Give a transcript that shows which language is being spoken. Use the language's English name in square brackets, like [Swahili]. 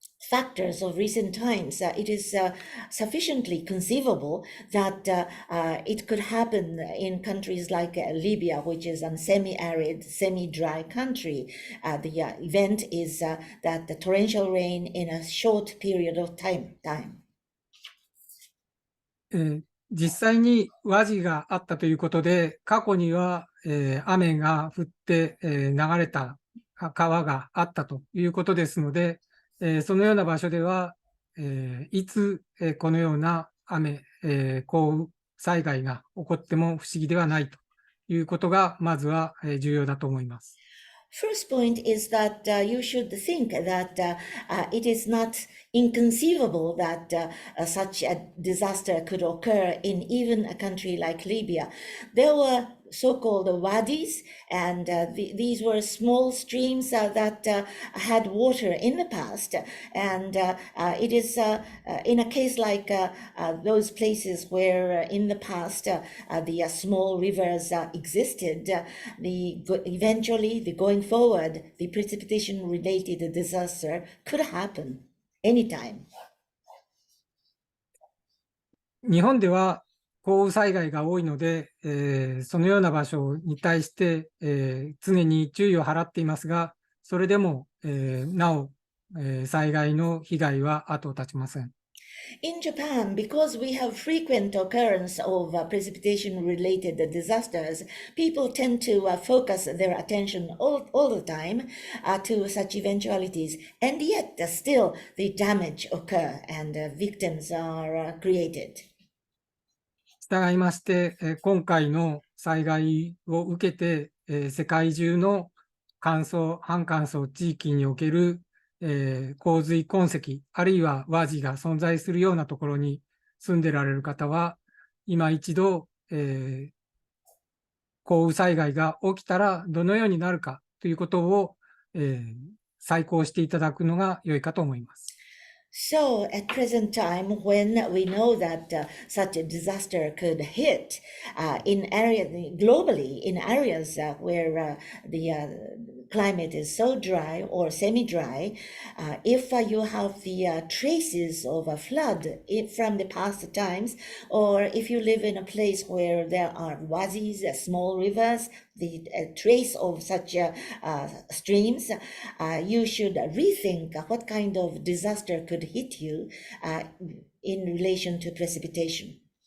[English] factors of recent times, it is sufficiently conceivable that it could happen in countries like Libya, which is a semi-arid, semi-dry country. The event is that the torrential rain in a short period of time. [Japanese] 実際に和地があったということで、過去には、雨が降って、流れた川があったということですので、そのような場所では、いつ、このような降雨災害が起こっても不思議ではないということが、まずは、重要だと思います。 [English] First point is that you should think that it is not inconceivable that such a disaster could occur in even a country like Libya. There were so-called wadis, and these were small streams that had water in the past. And it is in a case like those places where in the past the small rivers existed, eventually going forward, the precipitation-related disaster could happen anytime. [Japanese] 日本では降雨災害が多いので、そのような場所に対して、常に注意を払っていますが、それでも、なお、災害の被害は後を絶ちません。 [English] In Japan, because we have frequent occurrence of precipitation-related disasters, people tend to focus their attention all the time to such eventualities, and yet still the damage occur and victims are created. [Japanese] 従いまして、今回の災害を受けて、世界中の乾燥、半乾燥地域における、洪水痕跡、あるいは和地が存在するようなところに住んでられる方は、今一度、降雨災害が起きたらどのようになるかということを、再考していただくのが良いかと思います。 [English] So at present time, when we know that such a disaster could hit globally in areas where the climate is so dry or semi-dry, if you have the traces of a flood from the past times, or if you live in a place where there are wadis, small rivers, the trace of such streams, you should rethink what kind of disaster could hit you in relation to precipitation.